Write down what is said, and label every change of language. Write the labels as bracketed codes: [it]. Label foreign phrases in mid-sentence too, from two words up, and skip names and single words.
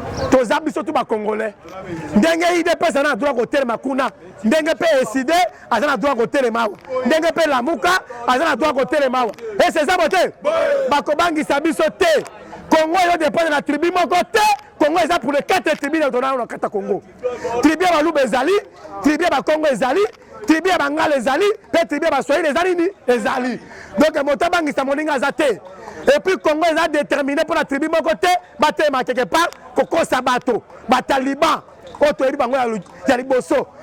[ln] Toza biso tu ba Congolais. Ndenge I D P S aza na droit kotelema kuna, ndenge mpe S D aza na droit kotelema awa. Ndenge mpe Lamuka aza na droit kotelema awa. Eh, [fr] c'est ça, [ln] bote? Bakobangisa biso te. Congo yo dépendre na tribu moko te. [fr] Congo eza pour les quatre tribus de ton [ln] na kata [fr] Congo. [ln] Tribu ya Baluba ezali, tribu ya Bakongo ezali, tribu ya Bangala ezali, pe tribu ya Baswahili ezali nini? Ezali. Donc moto abangisa moninga aza te. [fr] Et puis [ln] Congo eza [fr] déterminé pour la [ln] tribu moko te, batema [fr] quelque part, [ln] kokosa bato, bataliban, oyo toyebi bango ya lu-, ya liboso.